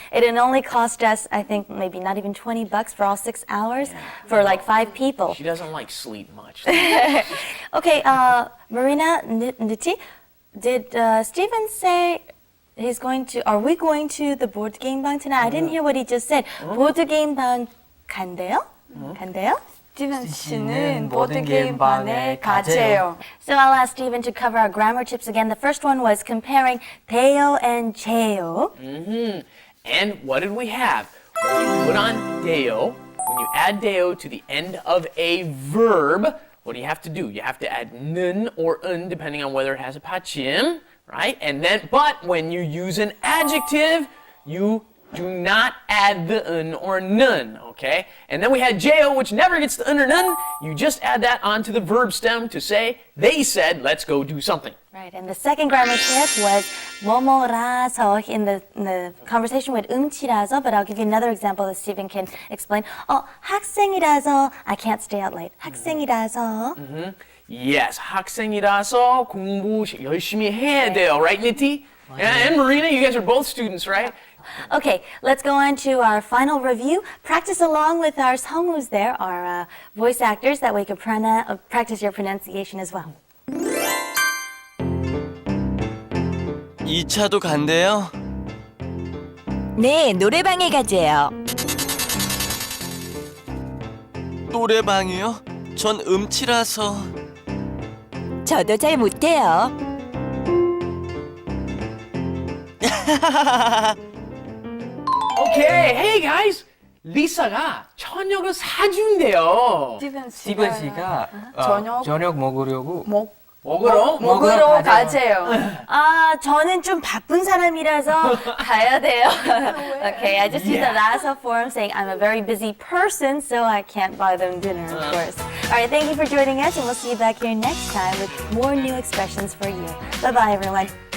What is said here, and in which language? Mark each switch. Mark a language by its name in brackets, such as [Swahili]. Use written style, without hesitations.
[English] It only cost us, I think, maybe not even $20 for all 6 hours for like 5 people. She doesn't like sleep much. Okay, Marina, Niti, did Stephen say he's going to, are we going to the board game bang tonight? I didn't hear what he just said. [Korean] board game bang 간대요? 간대요? 스티븐 씨는 보드게임 반에 가재요. [English] So I'll ask Stephen to cover our grammar tips again. The first one was comparing 대요 and 제요. And what did we have? When you put on deo, when you add deo to the end of a verb, what do you have to do? You have to add nun or un, depending on whether it has a pachim, right? And then, but when you use an adjective, you do not add the un or nun, okay? And then we had jeo, which never gets the un or nun. You just add that onto the verb stem to say, they said, let's go do something. Right, and the second grammar tip was 뭐뭐라서 in the conversation with 음치라서, but I'll give you another example that Stephen can explain. [Korean] 학생이라서 [English] I can't stay out late. [Korean] 학생이라서. [English] Yes, [Korean] 학생이라서 공부 열심히 해야 돼요, right, Niti? [English] And Marina, you guys are both students, right? Okay, let's go on to our final review. Practice along with our 성우s there, our voice actors, that way you can practice your pronunciation as well. [Korean] 2차도 간대요? 네, 노래방에 가재요. 노래방이요? 전 음치라서. 저도 잘 못해요. [English] Okay, hey guys! [Korean] 리사가 저녁을 사준대요. 스티븐 씨가 저녁 먹으려고 먹으러 가재요. 저는 좀 바쁜 사람이라서 가야 돼요. [English] Okay, I just used the 라서 form saying I'm a very busy person, so I can't buy them dinner, of course. All right, thank you for joining us, and we'll see you back here next time with more new expressions for you. Bye-bye, everyone.